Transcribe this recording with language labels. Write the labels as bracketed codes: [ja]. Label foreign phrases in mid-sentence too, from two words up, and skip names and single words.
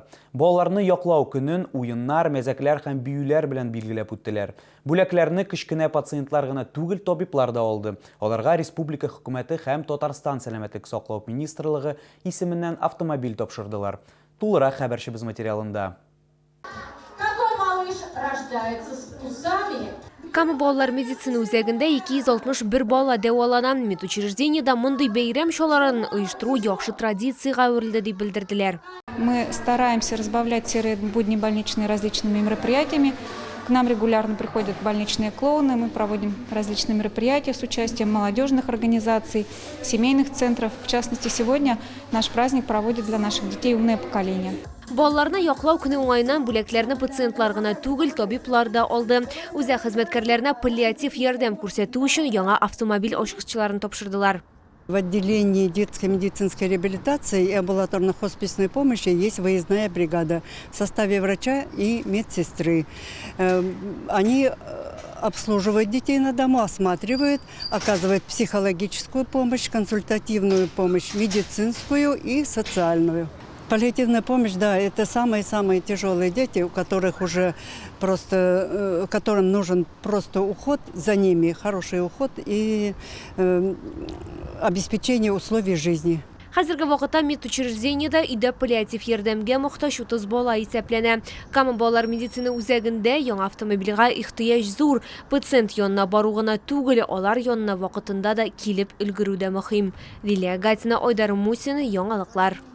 [tt] Балаларны яклау көнен уеннар, мәзәкләр һәм биюләр белән билгеләп үттеләр. Бүләкләрне кечкенә пациентлар гына түгел, табиблар да алды. Аларга республика хөкүмәте һәм Татарстан сәламәтлек саклау министрлыгы исеменнән автомобиль тапшырдылар. Тулырак хәбәрчебез материалында. [ru] Какой малыш рождается с усами? [tt] Камы балалар медицина үзәгендә 261 бала дәваланан, медучреждениедә мондый бәйрәм чараларын оештыру яхшы традицияга әверелде дип белдерделәр. [ru] Мы стараемся разбавлять серые будни больничные различными мероприятиями. К нам регулярно приходят больничные клоуны, мы проводим различные мероприятия с участием молодежных организаций, семейных центров. В частности, сегодня наш праздник проводит для наших детей «Умное поколение». [tt] Балаларны яклау көне уңайынан бүләкләрне пациентлар гына түгел, табиблар да алды. Үзәк хезмәткәрләренә паллиатив ярдәм күрсәтү өчен яңа автомобиль ачкычларын тапшырдылар. [ru] В отделении детской медицинской реабилитации и амбулаторно-хосписной помощи есть выездная бригада в составе врача и медсестры. Они обслуживают детей на дому, осматривают, оказывают психологическую помощь, консультативную помощь, медицинскую и социальную. Паллиативная помощь, да, это самые-самые тяжелые дети, у которых уже просто, которым нужен просто уход за ними, хороший уход и обеспечение условий жизни. [tt] Хәзерге вакытта медучреждениедә иде паллиатив ярдәмгә мохтаҗ 30 бала исәпләнә. Камы балалар медицина үзәгендә яңа автомобильгә ихтыяҗ зур. Пациент янына бару гына түгел, алар янына вакытында да килеп өлгерү дә мөһим. Лилия Гатина, Айдар Мусина, Яңалыклар.